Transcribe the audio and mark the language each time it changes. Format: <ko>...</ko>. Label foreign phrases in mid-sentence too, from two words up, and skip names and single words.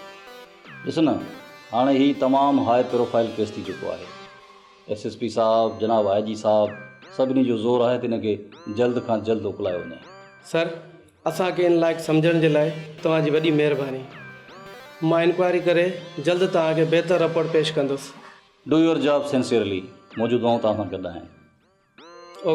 <sd>ॾिस न, हाणे ही तमामु</sd> <en>high profile case</en> <sd>थी चुको आहे। SSP साहब, जनाब IG साहब, सभिनी जो ज़ोर आहे त इनखे जल्द खां जल्द उकलायो वञे। सर असांखे इन लाइक़ु सम्झण जे लाइ तव्हांजी वॾी महिरबानी। मां इंक्वायरी करे जल्द तव्हांखे बहितर रिपोर्ट पेश कंदुसि।</sd> <en>Do your job sincerely.</en> <sd>मुंहिंजूं दुआऊं तव्हां सां गॾु आहिनि।</sd>